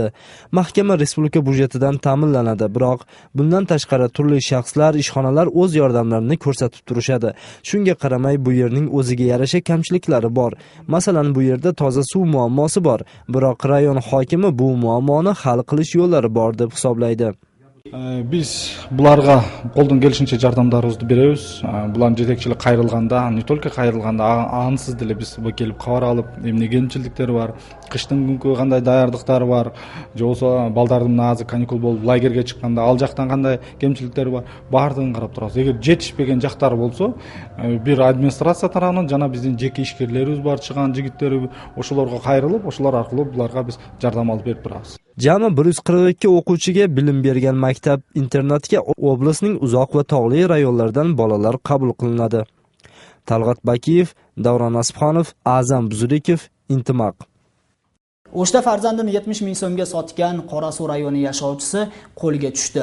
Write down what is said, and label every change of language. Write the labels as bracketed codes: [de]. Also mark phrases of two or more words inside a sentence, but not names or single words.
[uz] Mahkama respublika byudjetidan ta'minlanadi, biroq bundan tashqari turli shaxslar, ishxonalar o'z yordamlarini ko'rsatib turishadi. Shunga qaramay bu yerning o'ziga yarasha kamchiliklari bor. Masalan, bu yerda toza suv muammosi bor, biroq rayon hokimi bu muammoni hal qilish yo'llari bor deb hisoblaydi. [ky] Biz bularga қолдан келишинче жардамдарыбызды беребиз. Булардын жетекчилиги кайрылганда, [ru] не только [ky] кайрылганда, ансыз деле биз келип кабар алып, эмне кемчиликтери бар, кыштын күнкү кандай даярдыктары бар, же болбосо балдардын азыр каникул болуп лагерге чыкканда ал жактан кандай кемчиликтери бар, баардыгын карап турабыз. Эгер жетишпеген жактары болсо, бир администрация тарабынан жана биздин жеке ишкерлерибиз бар, чыган жигиттери ошолорго кайрылып, ошолор аркылуу буларга биз жардам алып берип турабыз. [uz] Jami 142 o'quvchiga bilim bergan maktab internatga oblastning uzoq va tog'li rayonlaridan bolalar qabul qilinadi. Talg'at Bakiyev, Davron Asibxonov, A'zam Buzurikov, Intimaq. O'shda farzandini 70 ming so'mga sotgan Qorasuv rayoni yashovchisi qo'lga tushdi.